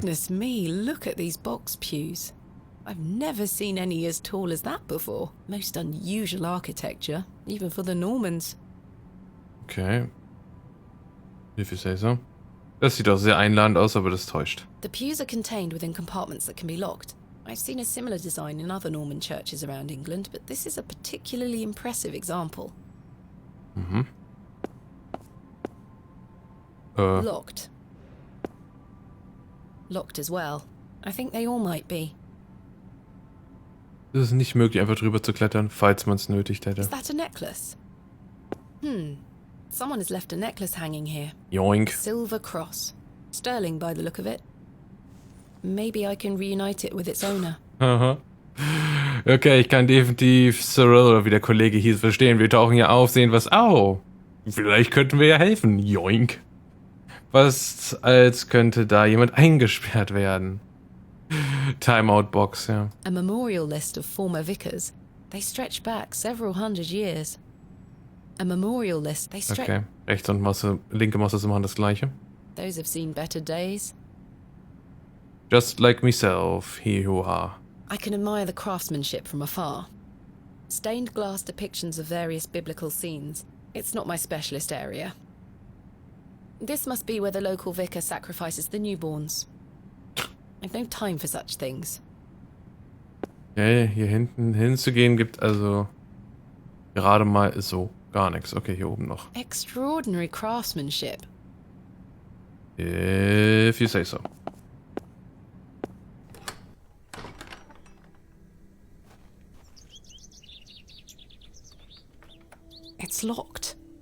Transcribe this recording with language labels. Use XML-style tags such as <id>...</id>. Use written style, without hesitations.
<en>Goodness me, look at these box pews. I've never seen any as tall as that before. Most unusual architecture, even for the Normans. Okay. If you say so.</en> <de>Das sieht auch sehr einladend aus, aber das täuscht.</de> <en>The pews are contained within compartments that can be locked. I've seen a similar design in other Norman churches around England, but this is a particularly impressive example. Mhm. Locked. Locked as well. I think they all might be.</en> <de>Es ist nicht möglich, einfach drüber zu klettern, falls man es nötig hätte.</de> <en>Is that a necklace? Someone has left a necklace hanging here. Yoink. Silver cross. Sterling by the look of it. Maybe I can reunite it with its owner. Aha.</en> <de>Okay, ich kann definitiv Cyril, oder wie der Kollege hieß, verstehen. Wir tauchen hier auf, sehen was. Au! Vielleicht könnten wir ja helfen. Yoink. Was als könnte da jemand eingesperrt werden. Timeout-Box, ja.</de> <en>A memorial list of former vicars. They stretch back several hundred years. A memorial list. They stretch...</en> <de>Okay, rechts und linke Maustaste machen das gleiche.</de> <en>Those have seen better days. Just like myself, he who are. I can admire the craftsmanship from afar. Stained glass depictions of various biblical scenes. It's not my specialist area. This must be where the local vicar sacrifices the newborns. I've no time for such things.</en> <de>Okay, hier hinten hinzugehen gibt also gerade mal so gar nichts. Okay, hier oben noch.</de> <en>Extraordinary craftsmanship. If you say so. It's locked.</en>